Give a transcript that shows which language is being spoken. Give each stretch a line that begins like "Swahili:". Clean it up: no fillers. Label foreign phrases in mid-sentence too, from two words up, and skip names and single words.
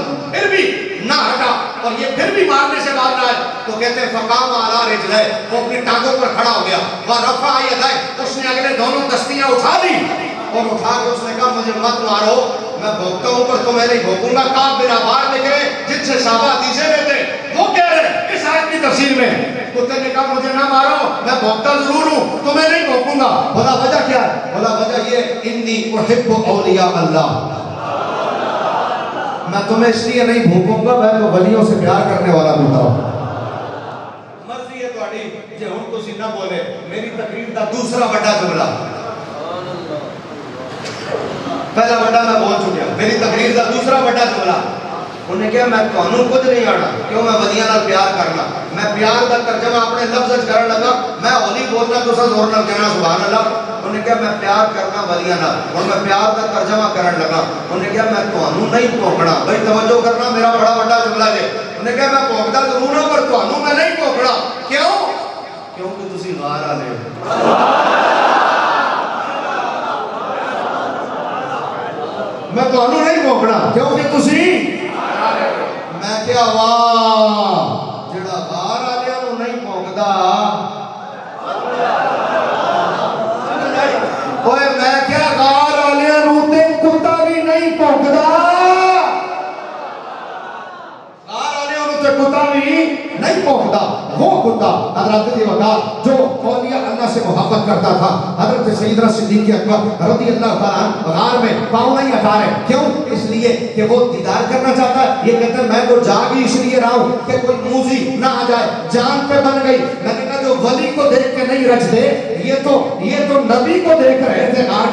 Urdu: پھر بھی نہ ہٹا اور یہ پھر بھی مارنے سے باز رہا ہے تو کہتے ہیں
Arabic: فقام علی رجلہ
Urdu: وہ اپنی ٹانگوں پر کھڑا ہو گیا
Arabic: ورفع یدہ
Urdu: اس نے اگلے دونوں دستیاں اٹھا دی اور اٹھا کے اس نے کہا مجھے مت مارو میں بھوکتا ہوں پر تمہیں نہیں بھوکوں گا کعب بن عبار نکلے جن سے صحابہ حدیثیں لیتے وہ کہہ رہے اس آیت کی تفسیر میں کتے نے کہا مجھے نہ مارو میں بھوکتا ضرور ہوں تمہیں نہیں بھوکوں گا بولا وجہ کیا ہے بولا وجہ یہ
Arabic: انی احب اولیاء اللہ
Urdu: میں تمہیں اس لیے نہیں بھوکوں گا میں تو ولیوں سے پیار کرنے والا ہوتا ہوں
Punjabi: مرضی ہے تہاڈی جے ہن تسی نہ بولے میری تقریر دا دوسرا بڑا جملہ پہلا بڑا میں بول چکا میری تقریر دا دوسرا بڑا جملہ انہیں کہا میں تانوں کچھ نہیں آنا کیوں میں ولیاں نال پیار کرنا میں پیار دا ترجمہ اپنے لفظ وچ کرن لگا میں ہولی بولنا تو زور نال کہنا
Arabic: سبحان اللہ
Punjabi: انہیں کہا میں پیار کرنا ولیاں نال اور میں پیار دا ترجمہ کرن لگا انہیں کہا میں تانوں نہیں بھوکنا بھائی توجہ کرنا میرا بڑا بڑا جملہ ہے انہیں کہا میں بھوکدا ضرور ہوں پر تانوں میں نہیں بھوکنا کیوں کیونکہ تسی غار والے میں تانوں نہیں بھوکنا کیونکہ تسی میں کیا واہ جڑا غار والےاں نوں نہیں بھوکدا اوئے میں کیا غار والےاں نوں تے کتا بھی نہیں بھوکدا غار والےاں نوں تے کتا بھی نہیں بھوکدا
Urdu: وہ کتا حضرت علی وقار جو اولیاء اللہ سے محبت کرتا تھا حضرت سیدنا صدیق اکبر
Arabic: رضی اللہ تعالیٰ عنہ
Urdu: غار میں پاؤں نہیں ہٹا رہے کیوں اس لیے کہ وہ دیدار کرنا چاہتا ہے یہ کہتے ہیں میں تو جاگ ہی اس لیے رہا ہوں کہ کوئی موذی نہ آ جائے جان پہ بن گئی میں نے کہا جو ولی کو دیکھ کے نہیں رجتے یہ تو نبی کو دیکھ رہے تھے غار